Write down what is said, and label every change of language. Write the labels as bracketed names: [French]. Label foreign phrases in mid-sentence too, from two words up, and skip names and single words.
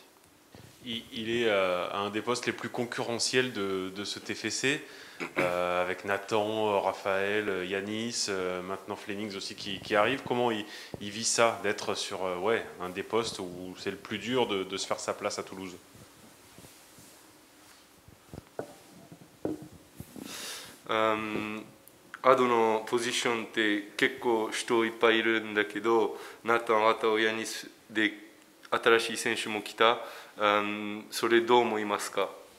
[French] Il est à un des postes les plus concurrentiels de ce TFC, avec Nathan, Raphaël, Yanis, maintenant Flemings aussi qui arrive. Comment il vit ça, d'être sur un des postes où c'est le plus dur de se faire sa place à Toulouse? [Japanese] アドのポジションって結構人いっぱいいるんだけど、ナタン、アタオ、ヤニスで新しい選手も来た。それどう思いますか？